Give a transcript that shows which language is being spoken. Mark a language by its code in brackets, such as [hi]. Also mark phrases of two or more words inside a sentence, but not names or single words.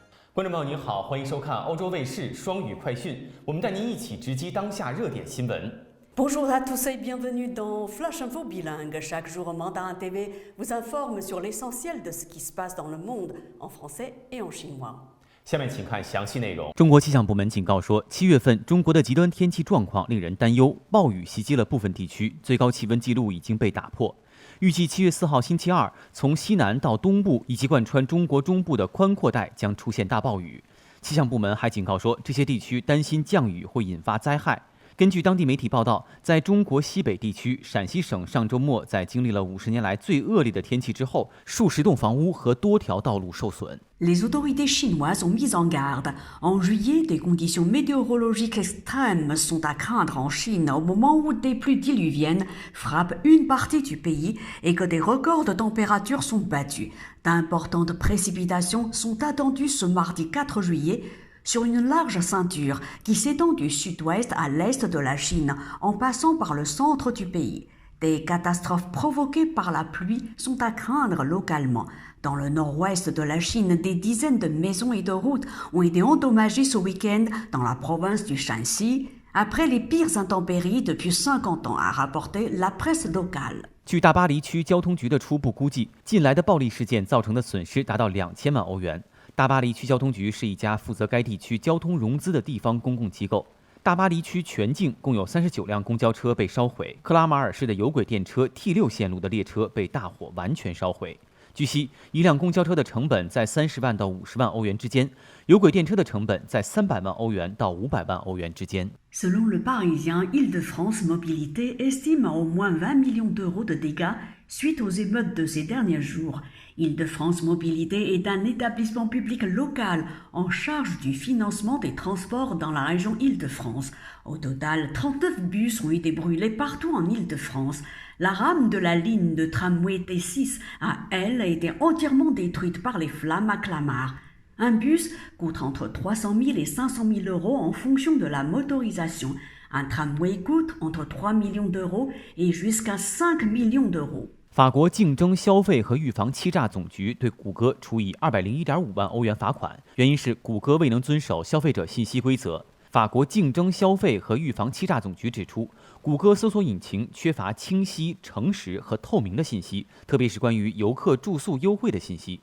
[zh] 观众朋友您好，欢迎收看欧洲卫视双语快讯，我们带您一起直击当下热点新闻。 [fr] Bonjour à tous et bienvenue dans Flash Info Bilingue. Chaque jour, Mandarin TV vous informe sur l'essentiel de ce qui se passe dans le monde en français et en chinois. [zh] 下面请看详细内容。中国气象部门警告说，7月份中国的极端天气状况令人担忧，暴雨袭击了部分地区，最高气温纪录已经被打破。预计7月4号星期二，从西南到东部以及贯穿中国中部的宽阔带将出现大暴雨。气象部门还警告说，这些地区担心降雨会引发灾害。根据当地媒体报道，在中国西北地区，陕西省上周末在经历了50年来最恶劣的天气之后，数十栋房屋和多条道路受损。 [fr] Les autorités chinoises ont mis en garde. En juillet, des conditions météorologiques extrêmes sont à craindre en Chine au moment où des pluies diluviennes frappent une partie du pays et que des records de température sont battus. D'importantes précipitations sont attendues ce mardi 4 juillet sur une large ceinture qui s'étend du sud-ouest à l'est de la Chine en passant par le centre du pays. Des catastrophes provoquées par la pluie sont à craindre localement. Dans le nord-ouest de la Chine, des dizaines de maisons et de routes ont été endommagées ce week-end dans la province du Shanxi, après les pires intempéries depuis 50 ans, a rapporté la presse locale. [zh] 据大巴黎区交通局的初步估计，近来的暴力事件造成的损失达到2000万欧元。大巴黎区交通局是一家负责该地区交通融资的地方公共机构。大巴黎区全境共有39辆公交车被烧毁，克拉马尔市的有轨电车 T6 线路的列车被大火完全烧毁。据悉，一辆公交车的成本在30万到50万欧元之间，有轨电车的成本在300万欧元到500万欧元之间。 [fr] Selon le Parisien, Île-de-France Mobilité estime à au moins 20 millions d'euros de dégâts suite aux émeutes de ces derniers jours. Île-de-France Mobilité est un établissement public local en charge du financement des transports dans la région Île-de-France. Au total, 39 bus ont été brûlés partout en Île-de-France. La rame de la ligne de tramway T6 a, elle, été entièrement détruite par les flammes à Clamart. Un bus coûte entre 300 000 et 500 000 euros en fonction de la motorisation. Un tramway coûte entre 3 millions d'euros et jusqu'à 5 millions d'euros. [zh] 法国竞争消费和预防欺诈总局对谷歌处以201.5万欧元罚款，原因是谷歌未能遵守消费者信息规则。法国竞争消费和预防欺诈总局指出，谷歌搜索引擎缺乏清晰、诚实和透明的信息，特别是关于游客住宿优惠的信息。